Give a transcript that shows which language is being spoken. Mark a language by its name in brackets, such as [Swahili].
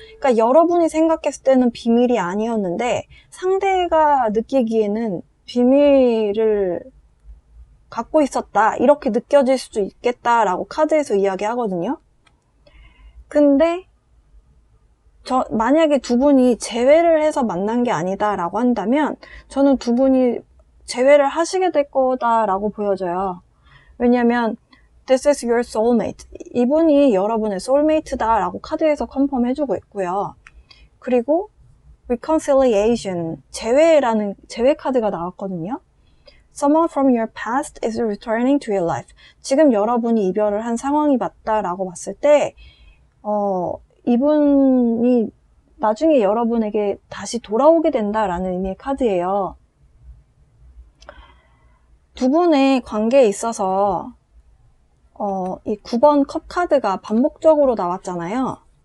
[Korean] 그러니까 여러분이 생각했을 때는 비밀이 아니었는데 상대가 느끼기에는 비밀을 갖고 있었다, 이렇게 느껴질 수도 있겠다라고 카드에서 이야기하거든요. 근데 만약에 두 분이 재회를 해서 만난 게 아니다라고 한다면 저는 두 분이 재회를 하시게 될 거다라고 보여져요. 왜냐면 [English] This is your soulmate. [Korean] 이분이 여러분의 soulmate다라고 카드에서 컨펌해주고 있고요. 그리고 reconciliation, 재회 카드가 나왔거든요. [English] Someone from your past is returning to your life. [Korean] 지금 여러분이 이별을 한 상황이 맞다라고 봤을 때 이분이 나중에 여러분에게 다시 돌아오게 된다라는 의미의 카드예요. 두 분의 관계에 있어서 이 9번 컵 카드가 반복적으로 나왔잖아요.